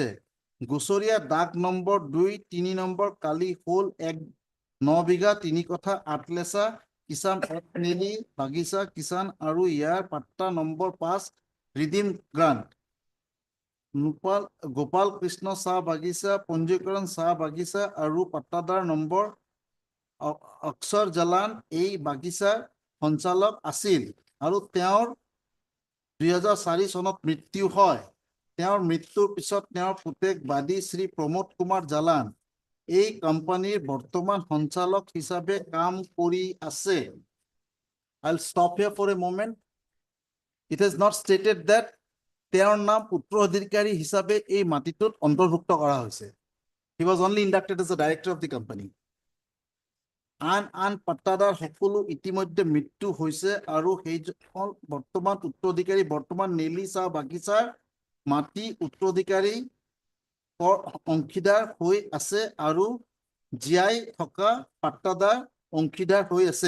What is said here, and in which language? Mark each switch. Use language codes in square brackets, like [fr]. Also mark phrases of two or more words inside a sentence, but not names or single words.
[as] গুচৰীয়া দাগ নম্বৰ 2, 3 নম্বৰ কালি হ'ল 9 বিঘা 3 কঠা 8 লেচা কিষাণ এক নেলি বাগিচা কিষাণ আৰু ইয়াৰ পাট্টা নম্বৰ 5 ৰিডিম গ্ৰান্ট গোপাল কৃষ্ণ চাহ বাগিচা পঞ্জীকৰণ চাহ বাগিচা আৰু পাট্টাদাৰ নম্বৰ অক্ষৰ জালান এই বাগিচাৰ সঞ্চালক আছিল আৰু তেওঁৰ 2004 চনত মৃত্যু হয়। তেওঁৰ মৃত্যুৰ পিছত তেওঁৰ পুতেক বাদী শ্ৰী প্ৰমোদ কুমাৰ জালান এই কোম্পানীৰ বৰ্তমান সঞ্চালক হিচাপে কাম কৰি আছে। [en] I'll stop here for a moment. It is not stated that [as] তেওঁৰ নাম উত্তৰাধিকাৰী হিচাপে এই মাটিটোত অন্তৰ্ভুক্ত কৰা হৈছে। [en] He was only inducted as a director of the company. [as] আন পাট্টাদাৰ সকলো ইতিমধ্যে মৃত্যু হৈছে আৰু সেইজন বৰ্তমান উত্তৰাধিকাৰী বৰ্তমান নেলি চাহ বাগিচাৰ মাটি উত্তৰাধিকাৰী অংশীদাৰ হৈ আছে আৰু জীয়াই থকা পাট্টাদাৰ অংশীদাৰ হৈ আছে।